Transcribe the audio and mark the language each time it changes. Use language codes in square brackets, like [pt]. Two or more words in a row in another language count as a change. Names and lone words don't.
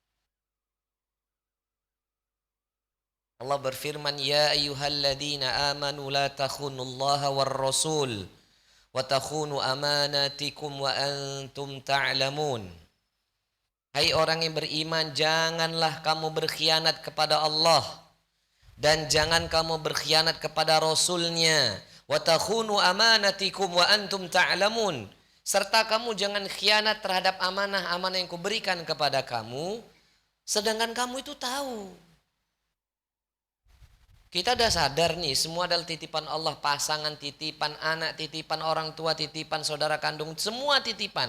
[ar] Allah berfirman, يا أيها الذين آمنوا لا تخونوا الله والرسول وتخونوا أماناتكم وأنتم تعلمون. [id] Hai orang yang beriman, janganlah kamu berkhianat kepada Allah dan jangan kamu berkhianat kepada Rasulnya. [ar] وتخونوا أماناتكم وأنتم تعلمون. [id] Serta kamu jangan khianat terhadap amanah-amanah yang kuberikan kepada kamu, sedangkan kamu itu tahu. Kita sudah sadar nih, semua adalah titipan Allah, pasangan titipan, anak titipan, orang tua titipan, saudara kandung, semua titipan.